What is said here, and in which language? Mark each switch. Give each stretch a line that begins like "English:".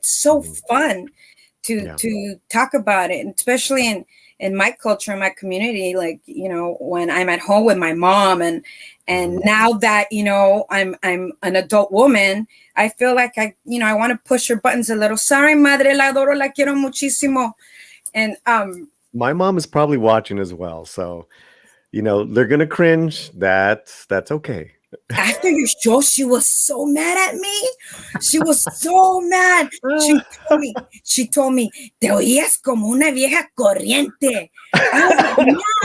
English: It's so fun to talk about it, and especially in my culture, in my community, like, when I'm at home with my mom and now that, I'm an adult woman, I feel like I want to push her buttons a little. Sorry,
Spanish: madre, la adoro, la quiero muchísimo.
English: And my mom is probably watching as well. So, they're going to cringe. That's okay. After your show, she was so mad at me. She was so mad. She told me,
Spanish: te oías como una vieja corriente.
English: I was like, Mom.